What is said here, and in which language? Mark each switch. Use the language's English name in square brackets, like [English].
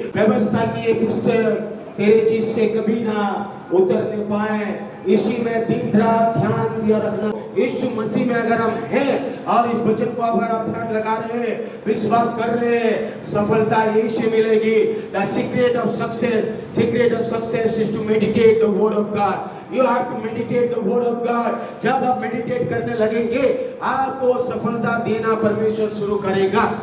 [Hindi] व्यवस्था की ये पुस्तक तेरे चीज से कभी ना उतरने पाए, इसी में दिन रात ध्यान दिया रखना। यीशु मसीह में अगर हम हैं और इस वचन को अगर आप ध्यान लगा रहे हैं, विश्वास कर रहे हैं, सफलता यही से मिलेगी। [English] The secret of success is to meditate the word of God. You have to meditate the word of God. [Hindi] जब आप मेडिटेट करने लगेंगे, आपको सफलता देना परमेश्वर शुरू करेगा।